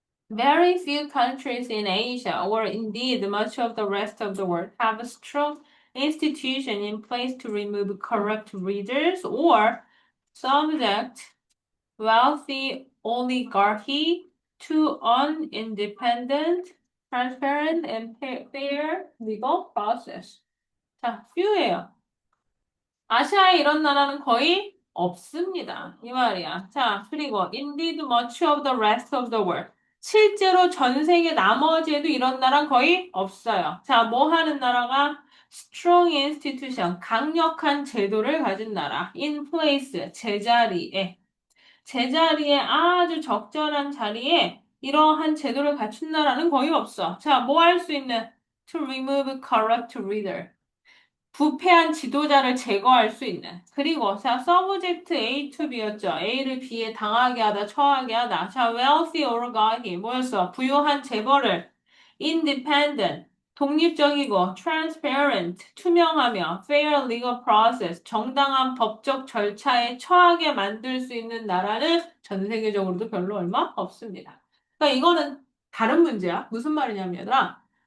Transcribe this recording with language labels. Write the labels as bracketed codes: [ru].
[en] Very few countries in Asia, or indeed much of the rest of the world, have a strong institution in place to remove corrupt readers or subject wealthy oligarchy to an independent, transparent, and fair legal process. [ko] 자, few예요. 아시아에 이런 나라는 거의 없습니다. 이 말이야. 자, 그리고 [en] indeed much of the rest of the world. [ko] 실제로 전 세계 나머지에도 이런 나라는 거의 없어요. 자, 뭐 하는 나라가 [en] strong institution, [ko] 강력한 제도를 가진 나라. [en] in place, [ko] 제자리에 아주 적절한 자리에 이러한 제도를 갖춘 나라는 거의 없어. 자, 뭐 할 수 있는 [en] to remove corrupt reader. [ko] 부패한 지도자를 제거할 수 있는. 그리고 자, [en] subject A to B [ko] 였죠. A를 B에 당하게 하다, 처하게 하다. 자, [en] wealthy oligarchy [ko] 뭐였어? 부유한 재벌을 independent 독립적이고 transparent 투명하며 [en] fair legal process [ko] 정당한 법적 절차에 처하게 만들 수 있는 나라는 전 세계적으로도 별로 얼마 없습니다. 그러니까 이거는 다른 문제야. 무슨 말이냐면 얘들아.